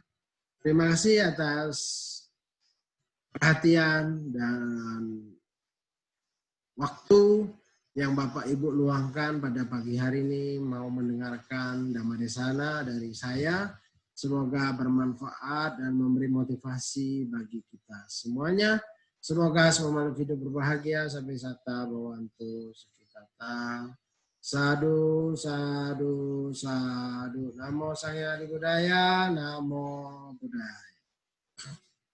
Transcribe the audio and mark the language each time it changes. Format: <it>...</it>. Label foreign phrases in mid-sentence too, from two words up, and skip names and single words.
<id>Terima kasih atas perhatian dan waktu yang Bapak Ibu luangkan pada pagi hari ini mau mendengarkan Dhammadesana dari saya. Semoga bermanfaat dan memberi motivasi bagi kita semuanya. Semoga semua makhluk hidup berbahagia sampai</id> <pi>sata bawantu sukitata. Sadu, sadu, sadu. Namo Sang Hyang Adi Budaya, Namo Buddhaya.</pi>